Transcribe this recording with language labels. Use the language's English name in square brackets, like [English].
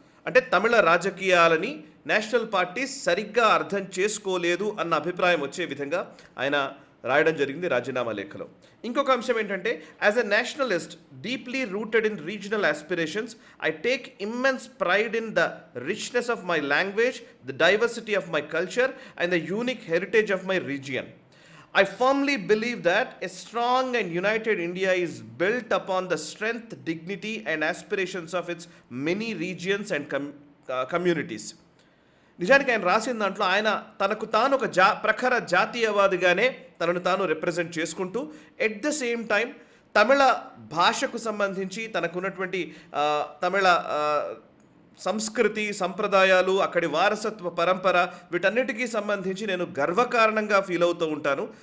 [Telugu] అంటే తమిళ రాజకీయాలని national parties సరిగ్గా అర్థం చేసుకోలేదు అన్న అభిప్రాయం వచ్చే విధంగా ఆయన రాయడం జరిగింది రాజీనామా లేఖలో. ఇంకొక అంశం ఏంటంటే, [English] As a nationalist deeply rooted in regional aspirations, I take immense pride in the richness of my language, the diversity of my culture and the unique heritage of my region. I firmly believe that a strong and united India is built upon the strength, dignity and aspirations of its many regions and communities. [Telugu] నిజానికి ఆయన రాసిన దాంట్లో ఆయన తనకు తాను ఒక ప్రఖర జాతీయవాదిగానే తనను తాను రిప్రజెంట్ చేసుకుంటూ [English] at the same time [Telugu] తమిళ భాషకు సంబంధించి తనకున్నటువంటి తమిళ సంస్కృతి, సంప్రదాయాలు, అక్కడి వారసత్వ పరంపర, వీటన్నిటికీ సంబంధించి నేను గర్వకారణంగా ఫీల్ అవుతూ ఉంటాను.